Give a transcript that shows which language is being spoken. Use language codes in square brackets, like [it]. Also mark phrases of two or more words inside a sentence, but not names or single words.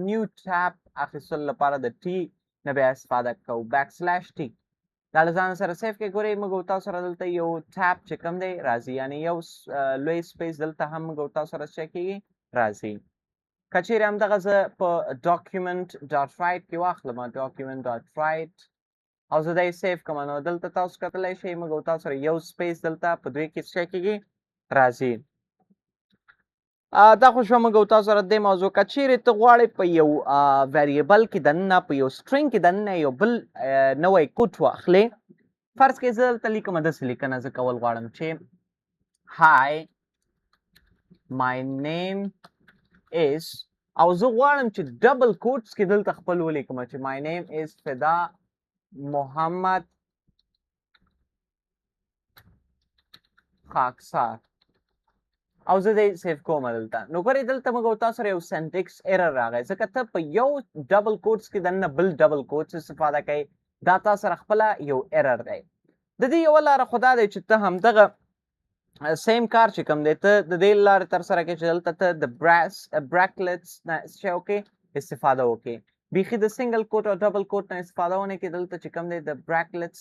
[en] new tab [ps] اخیستلو لپاره د ټي نه بیا استفاده کوو [en] back slash T [ps] دا له ځان سره سیف کې ګورئ موږ او تاسو سره دلته یو ټاب چې کوم دی راځي یعنې یو لوی سپیس دلته هم موږ او تاسو سره څه کېږي راځي که چیرې همدغه زه په [en] document dot write [ps] کې واخلم [en] document dot write [ps] او زه دا یې سیف کړم نو دلته تاسو کتلی شئ موږ او تاسو سره یو سپیس دلته په دوی کې څه کېږي راځي دا خو شوه موږ او تاسو سره دې موضوع که چیرې ته غواړې په یو ویریبل کې دننه په یو سټرینګ کې دننه یو بل نوی کوډ واخلې فرض کړئ زه دلته لیکم داسې لیکنه زه کول غواړم چې هاي [en] my name is [ps] او زه غواړم چې [en] double quotes [ps] کې دلته خپل ولیکم چې [en] my name is [ps] فدا محمد خاکسار او زه دې سیف کوم دلته نو ګورئ دلته موږ او تاسو سره یو [en] syntax error [ps] راغی ځکه ته په یو [en] double quotes [ps] کې دننه بل [en] double quotes [ps] استفاده کوي دا تاسو سره خپله یو ایرر دی د دې یوه لاره خو دا دی چې ته همدغه سیم کار چې کوم دی ته د دې لارې ترسره کوې چې دلته ته د براکلیټس نه څه وکړې استفاده وکړې بیخي د [en] single quote [ps] او [en] double quote [ps] نه استفاده ونه کړې دلته چې کوم دی د براکلیټس